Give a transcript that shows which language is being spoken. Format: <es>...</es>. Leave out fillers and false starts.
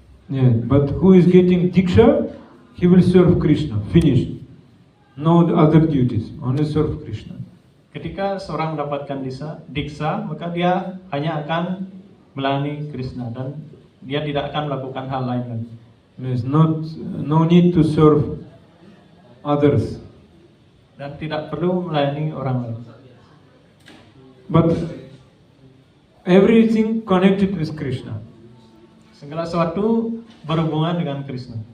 <en>Yeah, but who is getting diksha, he will serve Krishna. Finished. No other duties, only serve Krishna.</en> <id>Ketika seorang mendapatkan diksa, maka dia hanya akan melayani Krishna dan dia tidak akan melakukan hal lain lagi.</id> <en>There's no need to serve others.</en> <id>Dan tidak perlu melayani orang lain.</id> <en>But everything connected with Krishna.</en> <id>Segala sesuatu berhubungan dengan Krishna.</id>